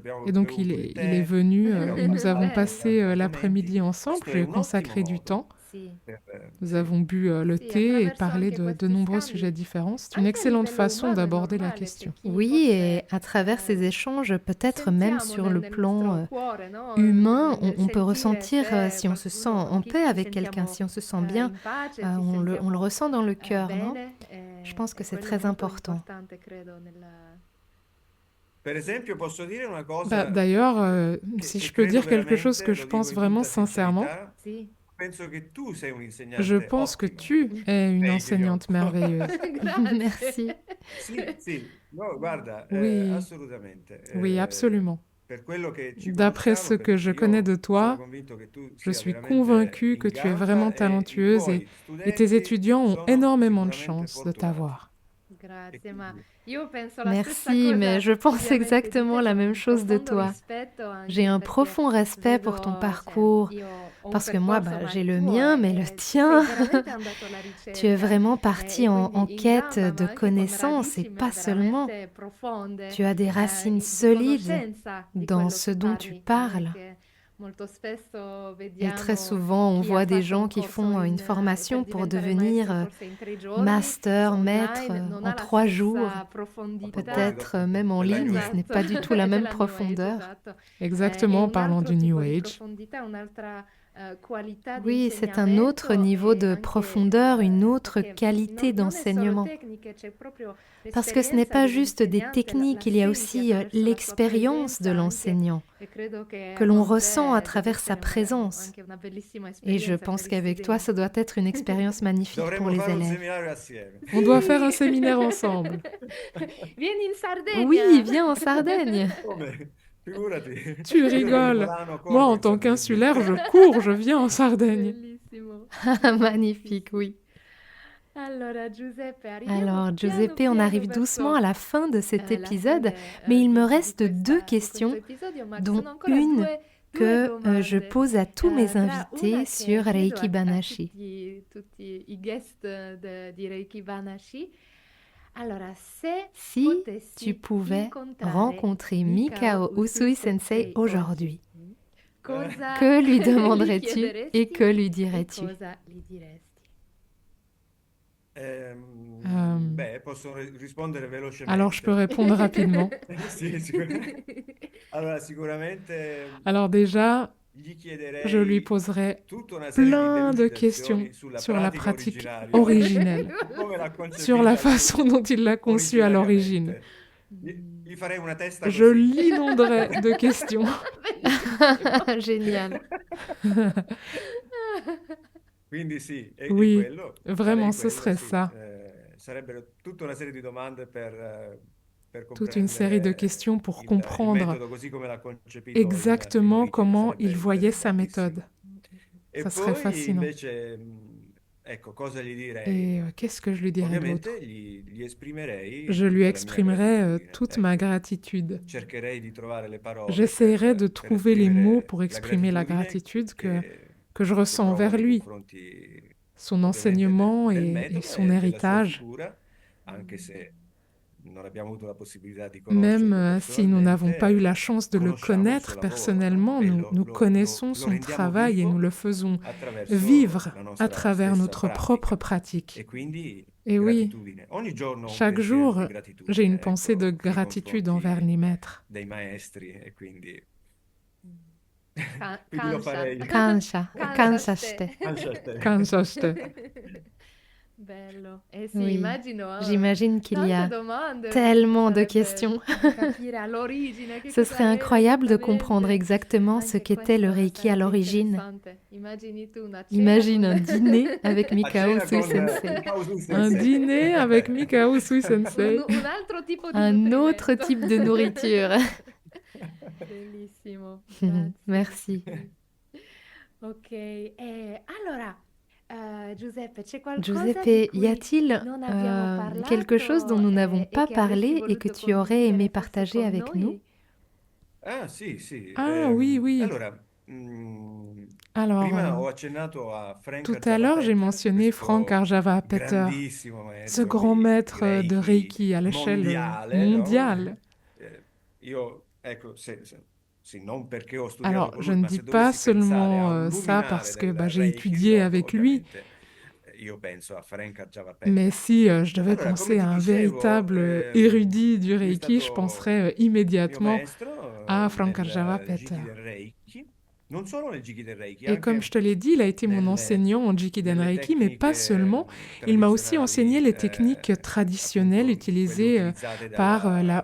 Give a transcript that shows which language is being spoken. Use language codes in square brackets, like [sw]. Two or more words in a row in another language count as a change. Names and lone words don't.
[fr] Et [it] abbiamo [fr] donc, [it] bevuto un [fr] il est [it] tè, [fr] venu [it] abbiamo [fr] et nous avons [it] parlato di [fr] passé [it] altri argomenti. [fr] l'après-midi ensemble. [it] Questo [fr] Je [it] è [fr] lui ai [it] un ottimo [fr] consacré du [it] modo [fr] temps. [it] Sì. [fr] Nous [it] sì. [fr] avons bu le [it] Sì, [fr] thé et [it] attraverso [fr] parlé [it] anche [fr] de [it] questi [fr] nombreux [it] scambi, [fr] sujets différents. C'est une [it] anche a [fr] excellente [it] livello [fr] façon [it] umano è [fr] d'aborder la [it] normale, [fr] question. [it] c'è chi [fr] Oui, et [it] forse [fr] à travers ces échanges, peut-être même [it] sentiamo [fr] sur le [it] nel [fr] plan [it] nostro cuore, no? [fr] humain, [it] Nel [fr] on peut [it] sentire [fr] ressentir [it] se [fr] si on se sent [it] qualcuno, [fr] en [it] chi [fr] paix [it] ci [fr] avec quelqu'un, [it] sentiamo [fr] si on se sent bien, [it] in pace, ci [fr] on le [it] sentiamo [fr] ressent dans le cœur, non? [it] bene, [fr] Je pense que [it] e [fr] c'est [it] quello è [fr] très [it] molto [fr] important. [it] importante, credo, nella... Per esempio, posso dire una cosa [fr] D'ailleurs, si [it] che [fr] je peux [it] credo [fr] dire quelque chose que [it] veramente, [fr] je [it] lo dico [fr] pense [it] in [fr] vraiment [it] tutta [fr] sincèrement, [it] sincerità, Sì. penso che tu sei un [fr] je [it] insegnante [fr] pense que [it] ottimo. [fr] tu es une Reiki enseignante Ryoko. merveilleuse. [it] Grazie. [fr] Merci. [it] Sì, no, guarda, [fr] Oui, [it] assolutamente. [fr] oui, absolument. [it] Per quello che ci [fr] D'après [it] conosciamo, [fr] ce que [it] perché [fr] je connais de [it] io sono [fr] toi, [it] convinto che tu [fr] je [it] sia [fr] suis [it] veramente [fr] convaincue que [it] in [fr] tu es vraiment [it] gamba e i [fr] talentueuse [it] tuoi [fr] et tes [it] studenti [fr] étudiants ont [it] sono [fr] énormément de [it] sicuramente [fr] chance de [it] fortunati. [fr] t'avoir. [it] E Grazie, ma quindi, io penso la stessa [fr] Merci, mais [it] cosa [fr] je pense [it] ovviamente di [fr] exactement [it] te, [fr] la [it] con [fr] même [it] un [fr] chose de [it] profondo [fr] toi. [it] rispetto [fr] J'ai [it] anche [fr] un [it] perché [fr] profond respect pour ton [it] vedo, cioè, [fr] parcours, [it] io ho un [fr] parce que moi, [it] percorso, [fr] bah, [it] ma [fr] j'ai [it] il [fr] le [it] tuo [fr] mien, mais le [it] sei [fr] tien, [it] veramente andato alla [fr] tu es [it] ricerca [fr] vraiment [it] e [fr] parti en [it] quindi in [fr] quête [it] gamba, [fr] de [it] ma anche con [fr] connaissances et [it] radici [fr] pas seulement. [it] veramente profonde, [fr] Tu as des racines [it] di [fr] solides [it] conoscenza di [fr] dans [it] quello [fr] ce [it] che [fr] dont tu [it] parli, [fr] parles. [it] perché molto spesso [fr] Et très [it] vediamo [fr] souvent, on [it] chi ha [fr] voit des [it] fatto [fr] gens [it] un [fr] qui [it] corso [fr] font une [it] per [fr] formation pour [it] diventare [fr] devenir [it] maestro forse in 3 giorni [fr] master, maître [it] online, non [fr] en [it] ha la [fr] 3 jours, [it] stessa profondità. proposito [fr] peut-être même en [it] della New [fr] ligne, ce [it] Age. [fr] n'est [it] Esatto, [fr] pas du tout la même [it] della New Age, [fr] profondeur. [it] esatto. E [fr] Exactement, en [it] un [fr] parlant [it] altro [fr] du [it] tipo [fr] New [it] di [fr] Age. [it] profondità, un'altra qualità di [fr] Oui, c'est un autre [it] insegnamento [fr] niveau [it] e [fr] de [it] anche [fr] profondeur, une autre [it] perché [fr] qualité [it] non è solo [fr] d'enseignement. [it] tecniche, c'è proprio [fr] Parce que ce n'est [it] l'esperienza [fr] pas juste des [it] dell'insegnante, la [fr] techniques, il y a [it] senti [fr] aussi [it] attraverso la sua [fr] l'expérience de [it] presenza anche, [fr] l'enseignant [it] e credo che [fr] que l'on [it] con [fr] ressent à [it] te deve [fr] travers sa [it] essere [fr] présence. [it] anche una bellissima [fr] Et je [it] esperienza per [fr] pense [it] gli [fr] qu'avec toi, ça [it] studenti. [fr] doit être une expérience magnifique pour [it] Dovremmo [fr] les [it] fare un [fr] élèves. [it] seminario assieme. [fr] On doit faire un séminaire ensemble. [it] Vieni in Sardegna! [fr] Oui, viens en Sardaigne. [it] Come? Figurati. [fr] Tu [it] Io da [fr] rigoles. [it] Milano [fr] Moi, [it] corro [fr] en [it] in [fr] tant [it] Sardegna. [fr] qu'insulaire, je cours, je viens en Sardaigne. [it] Bellissimo. [fr] Magnifique, oui. Alors, Giuseppe, on arrive doucement à la fin de cet épisode, mais il me reste deux questions, dont une que je pose à tous mes invités sur Reiki Banashi. Si tu pouvais rencontrer Mikao Usui Sensei aujourd'hui, que lui demanderais-tu et que lui dirais-tu? [it] Posso rispondere velocemente. [fr] Alors, je peux répondre rapidement. [it] Sì, allora, sicuramente [fr] Alors déjà, [it] gli [fr] je lui [it] chiederei [fr] poserai [it] tutta una serie di [fr] plein de questions [it] delucidazioni sulla [fr] sur la [it] pratica [fr] pratique [it] originaria, [fr] originelle, [it] come l'ha [fr] sur la [it] concepita [fr] façon dont il l'a conçue à l'origine. [it] Gli farei una testa [fr] Je [it] così. [fr] l'inonderai de questions. Génial. [it] Quindi sì, [fr] Oui, [it] quello, [fr] vraiment, [it] farei [fr] ce serait [it] sì. [fr] ça. [it] Sarebbero tutta una serie di domande per [fr] Toute une série de [it] comprendere [fr] questions pour [it] il [fr] comprendre [it] metodo così come l'ha concepito [fr] exactement [it] in origine, [fr] comment [it] sarebbe [fr] il voyait sa [it] interessantissimo. [fr] méthode. [it] E [fr] Ça serait [it] poi [fr] fascinant. [it] invece, ecco, cosa gli direi? [fr] Et qu'est-ce que je lui dirais d'autre? [it] Ovviamente gli esprimerei [fr] Je lui [it] tutta la mia [fr] exprimerai [it] gratitudine, [fr] toute [it] ecco. [fr] ma gratitude. [it] Cercherei di trovare le parole [fr] J'essaierai de [it] per [fr] trouver les mots [it] esprimere [fr] pour [it] la [fr] exprimer la [it] gratitudine [fr] gratitude que je [it] che [fr] ressens [it] provo [fr] envers [it] nei [fr] lui, [it] confronti [fr] son [it] ovviamente [fr] enseignement [it] del [fr] et [it] metodo [fr] son [it] e della sua [fr] héritage. [it] figura, anche se non abbiamo avuto la possibilità di [fr] Même [it] conoscerlo [fr] si nous n'avons pas eu la [it] personalmente, [fr] chance de le [it] conosciamo il [fr] connaître [it] suo lavoro, no? [fr] personnellement, [it] E [fr] nous connaissons [it] lo [fr] son [it] rendiamo [fr] travail et nous [it] vivo [fr] le faisons [it] attraverso [fr] vivre [it] la [fr] à [it] nostra [fr] travers [it] stessa [fr] notre propre [it] pratica. [fr] pratique. [it] E quindi [fr] Et oui, [it] gratitudine. Ogni giorno ho un [fr] chaque [it] pensiero [fr] jour, [it] di [fr] j'ai [it] gratitudine, [fr] une pensée de [it] ecco, nei [fr] gratitude envers [it] confronti [fr] les maîtres. [it] dei maestri e quindi [ja] Ka- [it] quindi lo [ja] Kansha. [it] farei. [ja] Kansha, kansha shite. Kansha shite. Kanshashite. [it] Bello. Sì, [fr] Oui, [it] immagino [fr] j'imagine qu'il y [it] tante [fr] a [it] domande, [fr] tellement de [it] sarebbe [fr] questions. [it] capire all'origine che [fr] Ce [it] cosa [fr] serait [it] era [fr] incroyable de comprendre [it] esattamente. [fr] exactement ce [it] Anche [fr] qu'était le [it] questo [fr] Reiki à [it] sarebbe [fr] l'origine. [it] interessante. Immagini tu una cena [fr] Imagine [it] con [fr] un dîner avec [it] A Mikao cena Usui con Sensei. Mikao Usui [fr] Un Sensei. dîner avec Mikao Usui Sensei. [it] un altro tipo di [fr] Un autre [it] nutrimento. [fr] type de nourriture. [it] Bellissimo, grazie. [fr] Merci. [it] Ok, allora, Giuseppe, c'è qualcosa [fr] Giuseppe, [it] di [fr] y [it] cui [fr] a-t-il [it] non abbiamo [fr] quelque chose dont nous n'avons [it] parlato [fr] pas [it] e che avresti [fr] parlé et que [it] voluto [fr] tu aurais aimé [it] condividere forse [fr] partager [it] con [fr] avec nous? [it] noi? Ah, sì. [fr] Ah oui, oui. [it] Allora, [fr] Alors, [it] prima ho accennato a Frank [fr] tout à l'heure, j'ai [it] Arjava-Peter, [fr] mentionné Frank [it] questo [fr] Arjava-Peter, [it] grandissimo [fr] ce [it] maestro [fr] grand [it] di [fr] maître de Reiki à l'échelle [it] mondiale, [fr] mondiale. [it] no? Io, ecco, sì, non perché ho studiato [fr] Alors, [it] con [fr] je [it] lui, [fr] ne [it] ma [fr] dis [it] se [fr] pas [it] dovessi pensare a un [fr] seulement ça [it] luminare [fr] parce que [it] del [fr] j'ai [it] Reiki [fr] étudié [it] storico, [fr] avec lui, [it] ovviamente, io penso a Frank Arjava-Peter. [fr] mais si je devais [it] Allora, [fr] penser [it] come [fr] à [it] ti [fr] un [it] dicevo, [fr] véritable érudit du [it] lui è [fr] Reiki, je [it] stato [fr] penserais [it] mio [fr] immédiatement [it] maestro [fr] à Frank [it] nel [fr] Arjava-Peter. [it] Jiki del Reiki, non solo nel Jiki del Reiki, [fr] Et comme je te l'ai dit, il a été mon enseignant en Jikiden [it] nelle [fr] Reiki, mais pas [it] tecniche [fr] seulement. Il m'a aussi enseigné les [it] tradizionali, [fr] techniques traditionnelles [it] appunto, quelle [fr] utilisées [it] utilizzate [fr] par la